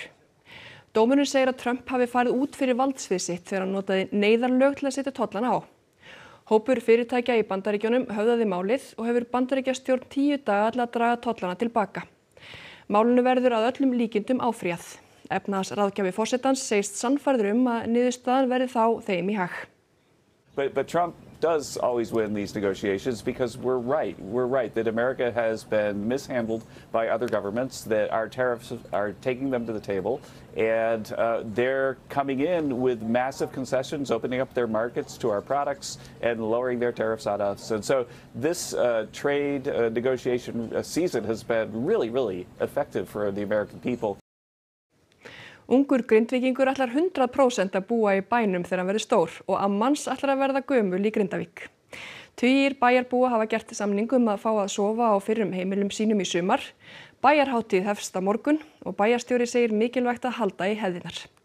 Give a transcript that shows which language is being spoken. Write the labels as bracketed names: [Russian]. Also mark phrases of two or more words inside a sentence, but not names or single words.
[Icelandic] Dómurinn segir að Trump hafi farið út fyrir valdsvið sitt þegar hann notaði neyðarlög til að setja tollana á. Hópur fyrirtækja í Bandaríkjunum höfðaði málið og hefur Bandaríkjastjórn 10 daga til að draga tollana tilbaka. Málinu verður að öllum líkindum áfrýjað. Efnahagsráðgjafi forsetans segist sannfærður að niðurstaðan verði þá þeim í hag. [English] But Trump does always win these negotiations because we're right that America has been mishandled by other governments, that our tariffs are taking them to the table, and they're coming in with massive concessions, opening up their markets to our products and lowering their tariffs on us. And so this trade negotiation season has been really effective for the American people. [Icelandic] Ungur Grindvíkingur ætlar 100% að búa í bænum þegar hann verður stór og ammans ætlar að verða gömul í Grindavík. Tugir bæjarbúa hafa gert samning að fá að sofa á fyrrum heimilum sínum í sumar. Bæjarhátíð hefst á morgun og bæjarstjóri segir mikilvægt að halda í hefðirnar.